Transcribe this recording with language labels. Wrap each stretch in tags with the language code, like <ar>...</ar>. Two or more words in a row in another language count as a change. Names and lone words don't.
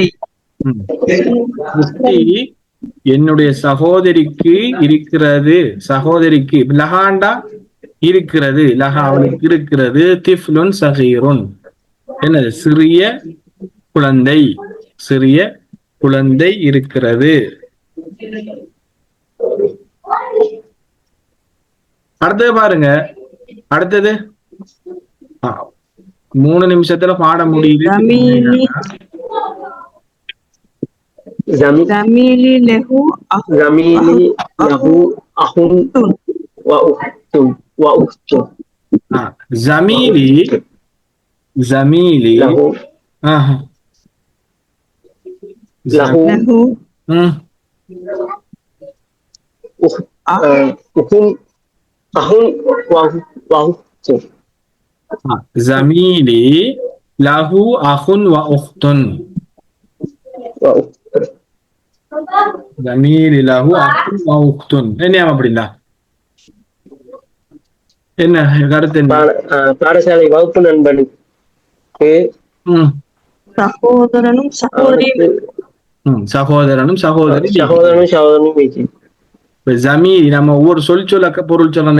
<ta>முக்தி என்னுடைய சகோதரிக்கு இருக்கிறது, சகோதரிக்கு லஹாண்டா இருக்கிறது, லஹா அவளுக்கு இருக்கிறது,</ta> <ar>طفل صغير</ar> <ta>என்னது, சிறிய குழந்தை, சிறிய குழந்தை இருக்கிறது. அடுத்தது பாருங்க, அடுத்தது 3 நிமிஷத்துல பாட முடியுது.</ta> <ar>زميلي له أخ وأخت. زميلي، زميلي له له أخ وأخت. زميلي له أخ وأخت. زميلي له أخ وأخت.</ar> <ta>என்ன அப்படின்னா என்ன கருத்து? பாடசாலை வகுப்பு நண்பனுக்கு சகோதரனும் சகோதரியும், சகோதரனும் சகோதரி, சகோதரனும் சகோதரனும். ஜமீலி நம்ம ஒவ்வொரு சொல்ல பொருள் சொல்லணும்.</ta>